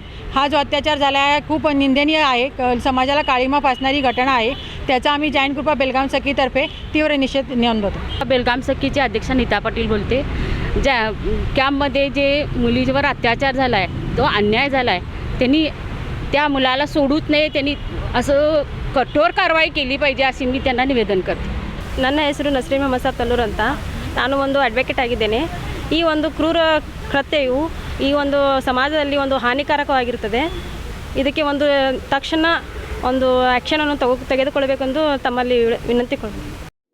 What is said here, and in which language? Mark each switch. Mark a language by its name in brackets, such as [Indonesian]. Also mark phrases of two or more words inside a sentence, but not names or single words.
[Marathi] हा जो अत्याचार झाला आहे खूप निंदनीय आहे, समाजाला काळीमा फासणारी घटना आहे, त्याचा आम्ही जैन कृपा बेलगाम सखीतर्फे तीव्र निषेध नोंदवतो। बेलगाम सखीचे अध्यक्ष नीता पाटील बोलते। ज्या कॅम्पमध्ये जे मुलीवर अत्याचार झाला आहे, तो अन्याय झाला आहे, त्यांनी त्या मुलाला सोडूच नये, त्यांनी असं कठोर कारवाई केली पाहिजे अशी मी त्यांना निवेदन करते। [Kannada] ನನ್ನ ಹೆಸರು ನಸ್ರೀಮಾ ಮಸಾಬ್ ತಲ್ಲೂರ್ ಅಂತ, ನಾನು ಒಂದು ಅಡ್ವೊಕೇಟ್ ಆಗಿದ್ದೇನೆ। ಈ ಒಂದು ಕ್ರೂರ ಕೃತ್ಯವು ಈ ಒಂದು ಸಮಾಜದಲ್ಲಿ ಒಂದು ಹಾನಿಕಾರಕವಾಗಿರುತ್ತದೆ। ಇದಕ್ಕೆ ಒಂದು ತಕ್ಷಣ ಒಂದು ಆ್ಯಕ್ಷನನ್ನು ತೆಗೆದುಕೊಳ್ಳಬೇಕೆಂದು ತಮ್ಮಲ್ಲಿ ವಿನಂತಿಕೊಳ್ಳಬೇಕು।